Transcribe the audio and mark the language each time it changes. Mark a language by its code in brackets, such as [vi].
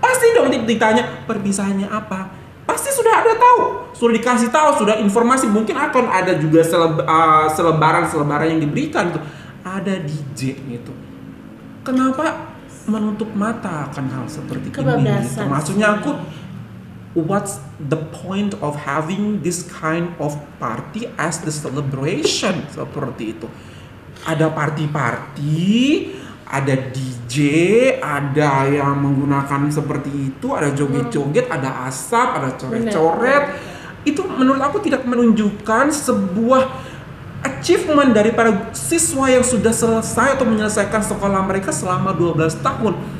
[id] Pasti dong ditanya perpisahannya apa? Pasti sudah ada tahu, sudah dikasih tahu, sudah informasi. Mungkin akan ada juga selebaran yang diberikan tuh. Ada DJ gitu. Kenapa menutup mata akan hal seperti ini? Gitu. Maksudnya aku, [en] what's the point of having this kind of party as the celebration [id] seperti itu? Ada party-party, ada DJ, ada yang menggunakan seperti itu, ada joget-joget, ada asap, ada coret-coret. Itu menurut aku tidak menunjukkan sebuah achievement dari para siswa yang sudah selesai atau menyelesaikan sekolah mereka selama 12 tahun.